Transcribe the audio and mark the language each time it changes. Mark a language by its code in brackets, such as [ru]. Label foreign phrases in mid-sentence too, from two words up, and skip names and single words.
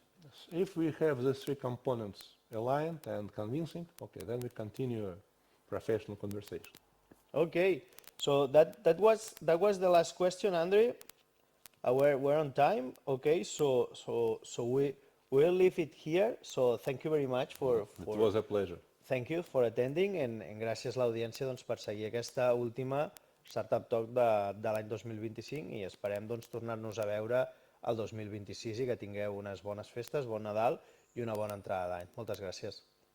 [en] If we have these three components aligned and convincing, okay, then we continue a professional conversation. Okay, so that was the last question, Andrey. We're on time. Okay, so we'll leave it here. So thank you very much It was a pleasure. thank you for attending and [ca] gràcies a l'audiència doncs, per seguir aquesta última Startup Talk de l'any 2025 i esperem doncs, tornar-nos a veure el 2026 i que tingueu unes bones festes, bon Nadal i una bona entrada d'any. Moltes gràcies.